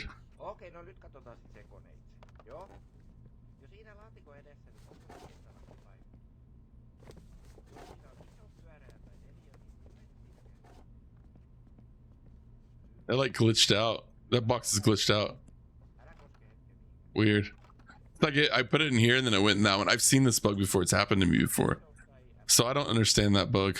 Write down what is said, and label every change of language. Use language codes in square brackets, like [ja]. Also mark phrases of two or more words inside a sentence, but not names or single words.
[fi] Okei, no nyt katsotaan sit se kone itse. Joo. Jo siinä laatikon edessä, niin onko se kestävä paikka? Jos siinä on iso pyöreä tai neliö, niin [en] That like glitched out. That box is glitched out. [fi] älä koske hetken. [en] Weird. It's like I put it in here and then it went in that one. I've seen this bug before. It's happened to me before. So I don't understand that bug.